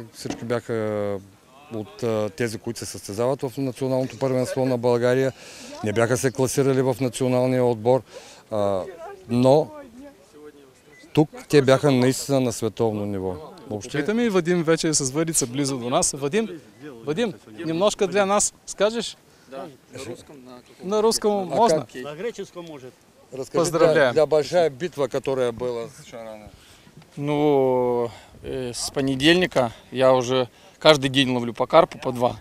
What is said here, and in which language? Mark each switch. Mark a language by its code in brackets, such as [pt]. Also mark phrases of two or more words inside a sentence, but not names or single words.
[bg] Всички бяха от тези, които се състезават в националното първенство на България. Не бяха се класирали в националния отбор, но тук те бяха наистина на световно ниво. Питаме и Вадим вече е с въдица близо до нас. [ru] Вадим, немножко для нас скажеш? Да, на русском. На русском можно? На греческом может. Поздравляем. Для большая битва, которая была с шарана. Ну, с понедельника я уже каждый день ловлю по карпу, по 2.